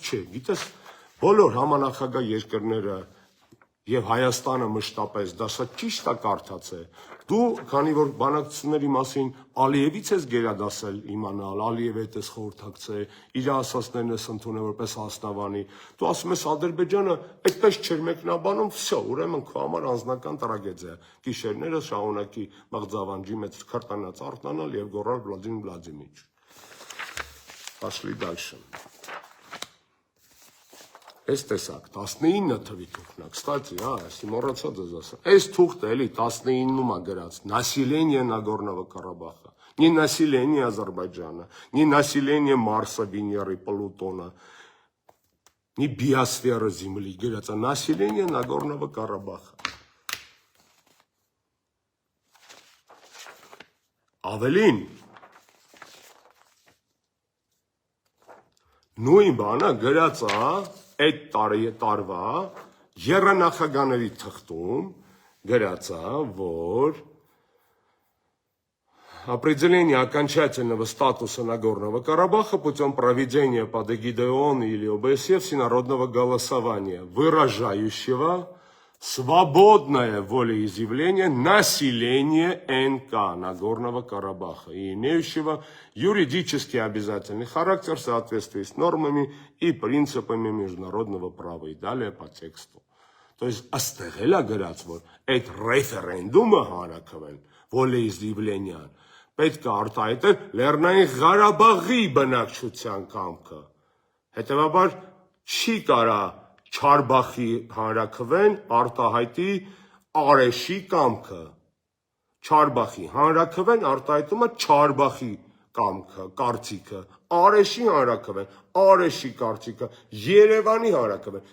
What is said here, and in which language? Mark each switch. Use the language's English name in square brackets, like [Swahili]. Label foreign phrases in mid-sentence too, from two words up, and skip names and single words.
[Armenian] չէ, գիտես, բոլոր համանախագահ երկրները եւ Հայաստանը մշտապես դա սա ճիշտ է կարդացել։ Դու, քանի որ բանակցությունների մասին Ալիևից ես գերադասել իմանալ, Ալիևի հետ ես խորհրդակցել, իր ասածներն ես ընդունել որպես հասնավանի, դու ասում ես Ադրբեջանը այդպես չէր մեկնաբանում, վсё, ուրեմն քո համար անձնական տրագեդիա։ Գիշերները շարունակի մղձավանջի մեջ քարտանած արտանալ եւ գոռալ Վլադիմիր Վլադիմիրիչ։ [Russian] Пошли дальше. [Armenian] Այս տեսակ 19 թվի թուղթն է, կստացի, այսի մոռացած ես ասա։ Այս թուղթը էլի 19-ում է գրած, [Russian] Население Нагорного Карабаха, не население Азербайджана, не население Марса, Венеры, Плутона, не биосфера Земли, [Armenian] գրած է [Russian] Население Нагорного Карабаха։ [Armenian] Ավելին, նույն բանը գրած է այդ տարվա եռանախագահների թղթում գրած է, որ определение [Russian] окончательного статуса Нагорного Карабаха путем проведения под эгидой ООН или ОБСЕ всенародного голосования, выражающего свободное волеизъявление населения НК Нагорного Карабаха и имеющего юридически обязательный характер в соответствии с нормами и принципами международного права и далее по тексту. То есть [Armenian] աստեղելա գրած, որ այդ ռեֆերենդումը հանրաքվեն волеизъявлениան պետք է արտահայտել Լեռնային Ղարաբաղի բնակչության կամքը։ Հետևաբար չի կարա Չարբախի հանրաքվեն արտահայտի Արեշի կամքը։ Չարբախի հանրաքվեն արտահայտում է Չարբախի կամքը, կարծիքը, Արեշի հանրաքվեն, Արեշի կարծիքը, Երևանի հանրաքվեն,